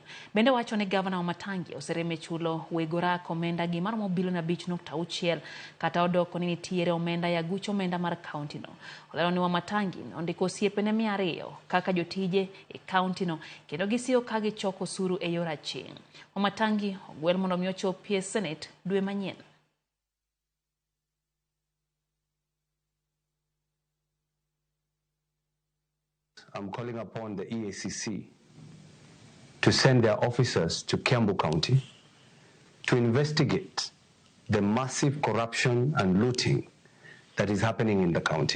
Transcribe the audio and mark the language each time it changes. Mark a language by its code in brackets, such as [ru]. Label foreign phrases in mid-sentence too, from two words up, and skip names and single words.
[luo] Bende wacho ne gavana Wamatangi osereme chulo wegora omenda gi maromo bilion 5.6 kata odoko ni nitiere omenda ya gucho omenda mar kauntino. Olero ni Wamatangi ondiko osiepene 200 kaka jotije e kauntino kendo gisiyo ka gichoko osuru e yor aching'. Wamatangi ogwel mondo mi ochopie Senate dwe manyien. [en] I'm calling upon the EACC to send their officers to Kiambu County to investigate the massive corruption and looting that is happening in the county.